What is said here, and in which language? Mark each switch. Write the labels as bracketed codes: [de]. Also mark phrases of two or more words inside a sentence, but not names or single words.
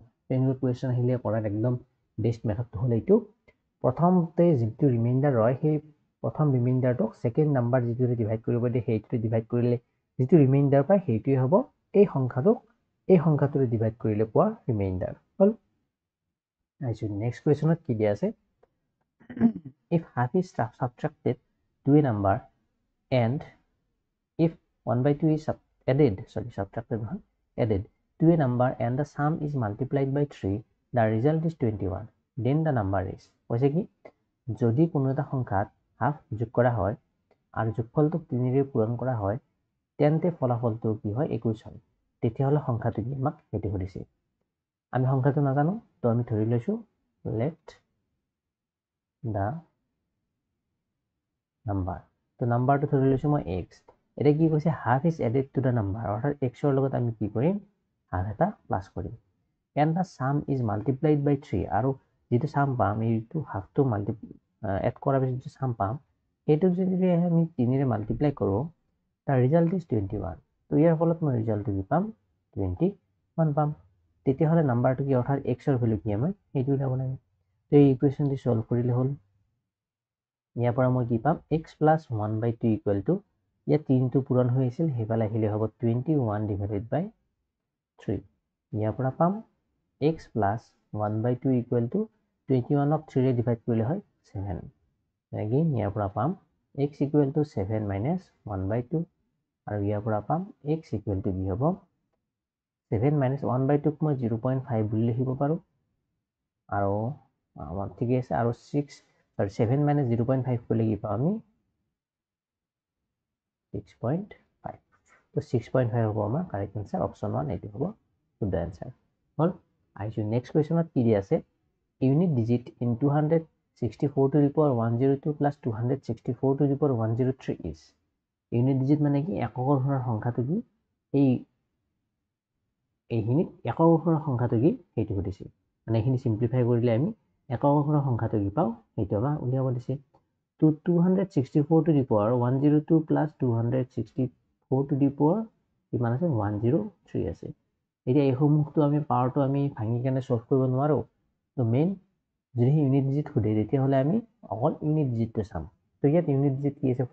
[as] তেনেকুৱা কুৱেশ্যন আহিলে কৰাৰ একদম [en] best methodটো [as] হ'ল এইটো, প্ৰথমতে যিটো ৰিমাইণ্ডাৰ ৰয় সেই প্ৰথম ৰিমাইণ্ডাৰটোক [en] second number [as] যিটোৰে ডিভাইড কৰিব দিয়ে সেইটোৰে ডিভাইড কৰিলে যিটো ৰিমাইণ্ডাৰ পায় সেইটোৱে হ'ব এই সংখ্যাটোৰে ডিভাইড কৰিলে পোৱা ৰিমাইণ্ডাৰ। হ'ল, [en] next questionত [as] কি দিয়া আছে, [en] if half is subtracted to a number and if 1/2 is added to a number and the sum is multiplied by 3, the result is 21, then the number is. [as] কৈছে কি, যদি কোনো এটা সংখ্যাত হাফ যোগ কৰা হয় আৰু যোগফলটোক 3ৰে পূৰণ কৰা হয়, তেন্তে ফলাফলটো কি হয়, 21 হয়। তেতিয়াহ'লে সংখ্যাটো কি, আমাক সেইটো সুধিছে। আমি সংখ্যাটো নাজানো, তো আমি ধৰি লৈছোঁ [en] let the number, [as] তো নাম্বাৰটো ধৰি লৈছোঁ মই x। এতিয়া কি কৈছে, [en] half is added to the number, [as] অৰ্থাৎ এক্সৰ লগত আমি কি কৰিম, হাফ এটা প্লাছ কৰিম। [en] and the sum is multiplied by [as] 3, আৰু যিটো চাম পাম, এইটো হাফটো এড কৰাৰ পিছত যিটো চাম পাম, সেইটোক যদি আমি 3ৰে মাল্টিপ্লাই কৰোঁ, তাৰ [en] result is [as] 21। তো ইয়াৰ ফলত মই ৰিজাল্টটো কি পাম, 21 পাম। তেতিয়াহ'লে নাম্বাৰটো কি, অৰ্থাৎ এক্সৰ ভেলু কি আমাৰ সেইটো উলিয়াব লাগে। তো এই ইকুৱেশ্যনটো ছল্ভ কৰিলে হ'ল। ইয়াৰ পৰা মই কি পাম, x + 1/2 [en] equal to, [as] ইয়াত 3টো পূৰণ হৈ আছিল, সেইফালে আহিলে হ'ব 21 [en] divided by [as] 3। ইয়াৰ পৰা পাম [en] x plus 1/2 equal to 21 [as] ক 3 ৰে ডিভাইড কৰিলে হয় 7 again ইয়াৰ পৰা পাম [en] x equal to 7 minus 1/2 [as] আৰু ইয়াৰ পৰা পাম [en] x equal to [as] কি হ'ব [en] 7 minus 1/2 [as] ক মই 0.5 বুলি লিখিব পাৰো আৰু আমাৰ ঠিক আছে আৰু [en] 7 minus 0.5 [as] কৰিলে কি পাম আমি 6.5 তো 6.5 হ'ব আমাৰ [en] correct answer option [as] 1 এইটো হ'ব শুদ্ধ আনসাৰ হল আহিছো [en] next questionত [as] কি দি আছে [en] unit digit in 264 to the power 102 plus 264 to the power 103 is unit digit [as] মানে কি এককৰ ঘৰৰ সংখ্যাটো কি এইখিনিত একক ঘৰৰ সংখ্যাটো কি সেইটো সুধিছে মানে এইখিনি সিম্পলিফাই কৰিলে আমি একক ঘৰৰ সংখ্যাটো কি পাওঁ সেইটো আমাক উলিয়াব দিছে তো [en] 264 to the power 102 plus 264 to the power [as] কিমান আছে 103 আছে এতিয়া এই সমূহটো আমি পাৱাৰটো আমি ভাঙি কেনে সলভ কৰিব নোৱাৰো তো মেইন যদি [en] unit digit [as] সুধে তেতিয়াহ'লে আমি অকল [en] unit digitটো [as] চাম তো ইয়াত [en] unit digit [as] কি আছে